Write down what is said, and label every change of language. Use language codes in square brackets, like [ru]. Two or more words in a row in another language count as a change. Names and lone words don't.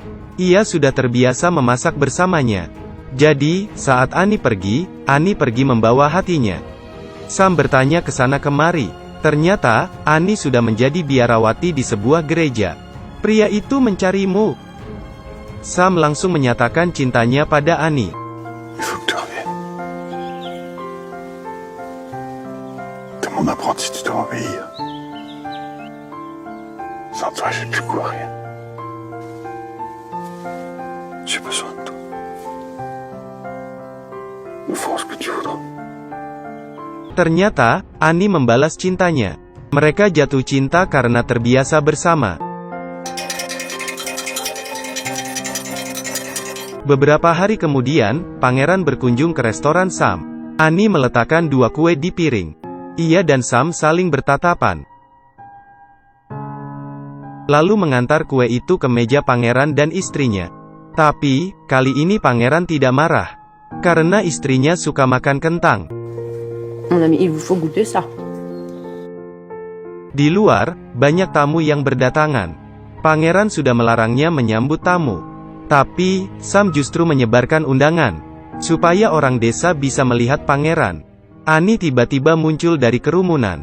[id] Ia sudah terbiasa memasak bersamanya. Jadi, saat Annie pergi membawa hatinya. Sam bertanya ke sana kemari. Ternyata, Annie sudah menjadi biarawati di sebuah gereja. Pria itu mencarimu. Sam langsung menyatakan cintanya pada Annie. [fr] Il faut que tu reviennes. T'es mon apprenti, tu dois obéir. Sans toi, j'ai plus quoi, rien. J'ai besoin de toi. Me fais ce que tu voudras. [id] Ternyata, Annie membalas cintanya. Mereka jatuh cinta karena terbiasa bersama. Beberapa hari kemudian, pangeran berkunjung ke restoran Sam. Annie meletakkan 2 kue di piring. Ia dan Sam saling bertatapan, lalu mengantar kue itu ke meja pangeran dan istrinya. Tapi, kali ini pangeran tidak marah. Karena istrinya suka makan kentang. [fr] Mon ami, il vous faut goûter ça. [id] Di luar, banyak tamu yang berdatangan. Pangeran sudah melarangnya menyambut tamu. Tapi, Sam justru menyebarkan undangan. Supaya orang desa bisa melihat pangeran. Annie tiba-tiba muncul dari kerumunan.